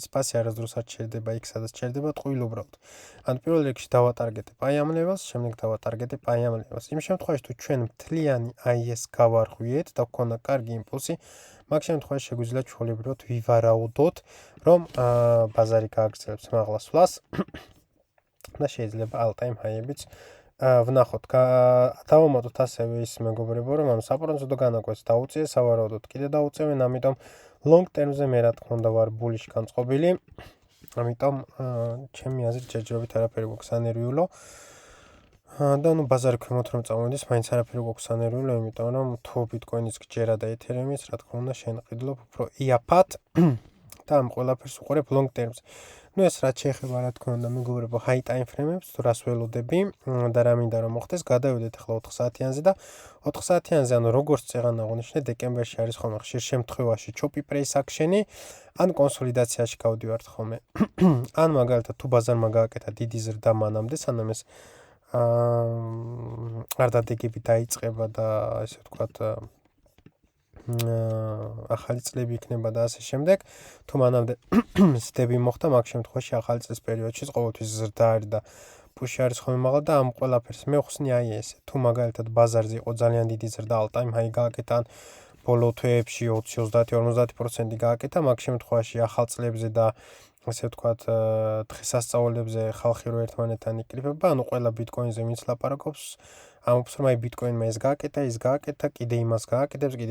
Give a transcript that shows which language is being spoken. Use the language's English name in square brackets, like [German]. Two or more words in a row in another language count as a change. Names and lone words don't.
[Georgian] ფასი არასდროს არ ჩერდება იქ, სადაც ჩერდება ტყუილუბრალოდ. ანუ პირველ რიგში დავატარგეტებ აი ამ ლეველს, შემდეგ დავატარგეტებ აი ამ ლეველს. იმ შემთხვევაში, თუ ჩვენ მთლიანი აი ეს გავარღვიეთ და გქონდა კარგი იმპულსი, მაგ შემთხვევაში შეგვიძლია ჩვეულებრივად ვივარაუდოთ, რომ ბაზარი გააგრძელებს მაღლა სვლას და შეიძლება [English] all-time high- [Georgian] ებიც ვნახოთ. დავამატოთ ასევე ის მეგობრებო, რომ ამ საპროცენტო განაკვეთს დაუწიეს, სავარაუდოდ კიდე დაუწევენ, ამიტომ [English] long term- [Georgian] ზე მე რა თქმა უნდა ვარ bullish განწყობილი. ამიტომ ჩემი აზრით ჯერჯერობით არაფერი გვაქვს ანერვიულო. და ნუ ბაზარი ქვემოთ რომ წამოვიდეს, მაინც არაფერი გვაქვს ანერვიულო, იმიტომ რომ თუ ბიტკოინის გჯერა და ეთერეუმის, რა თქმა უნდა, შენ ყიდლობ უფრო იაფად და ამ ყველაფერს უყურებ [English] long term- [Georgian] ზე. ნუ ეს რაც შეეხება, რა თქმა უნდა, მეგობრებო, [English] high time frame- [Georgian] ებს, თუ რას ველოდები და რა მინდა რომ მოხდეს, გადავიდეთ ახლა 4 საათიანზე და 4 საათიანზე, ანუ როგორც წეღან აღვნიშნე, დეკემბერში არის ხოლმე ხშირ შემთხვევაში [English] choppy price action- [Georgian] ი, ან კონსოლიდაციაში გავდივართ ხოლმე. ან მაგალითად, თუ ბაზარმა გააკეთა დიდი ზრდა მანამდე, სანამ ეს არ დადეგები დაიწყება და ესე ვთქვათ ახალი წლები იქნება და ასე შემდეგ, თუ მანამდე ზრდები მოხდა, მაგ შემთხვევაში ახალი წლის პერიოდში ყოველთვის ზრდა არის და პუში არის ხოლმე მაღლა და ამ ყველაფერს მე ვხსნი აი ესე. თუ მაგალითად ბაზარზე იყო ძალიან დიდი ზრდა, [English] all-time high [Georgian] გააკეთა, ან ბოლო თვეებში 20-50% გააკეთა, მაგ შემთხვევაში ახალ წლებზე და ასე ვთქვათ, დღესასწაულებზე ხალხი რო ერთმანეთთან იკრიფება, ანუ ყველა ბიტკოინზე ვინც ლაპარაკობს, ამბობს რომ აი ბიტკოინმა ეს გააკეთა, ის გააკეთა, კიდე იმას გააკეთებს, კიდე